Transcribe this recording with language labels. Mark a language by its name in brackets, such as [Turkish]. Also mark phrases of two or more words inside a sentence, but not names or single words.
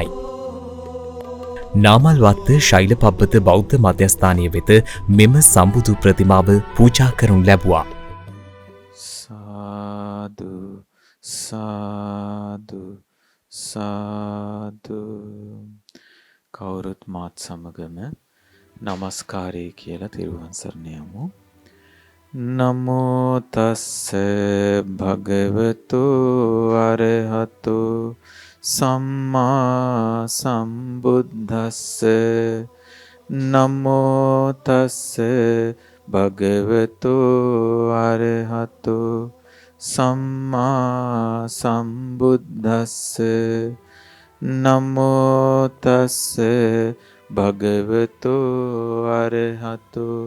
[Sinhala] නාමල්වත්ත ශෛල පබ්බත බෞද්ධ මධ්‍යස්ථානය වෙත මෙම සම්බුදු ප්‍රතිමාව පූජා කරනු ලැබුවා. සාදු සාදු කවුරුත් මාත් සමගම නමස්කාරය කියලා තිරුවන් සරණ යමු. [Pali] නමෝ තස්ස භගවතු අරහතු සම්මා සම්බුද්දස්ස නමෝ තස්ස භගවතු අරහතු සම්මා සම්බුද්දස්ස නමෝ තස්ස භගවතු අරහතු